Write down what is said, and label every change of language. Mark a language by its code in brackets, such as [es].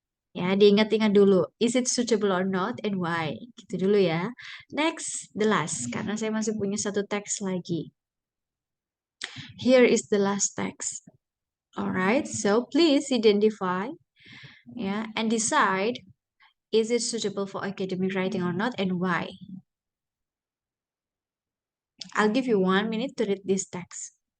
[id] Ya, diingat-ingat dulu. [en] Is it suitable or not and why? [id] Gitu dulu ya. [en] Next, the last. [id] Karena saya masih punya satu teks lagi. [en] Here is the last text. Alright, so please identify and decide is it suitable for academic writing or not and why. I'll give you 1 minute to read this text.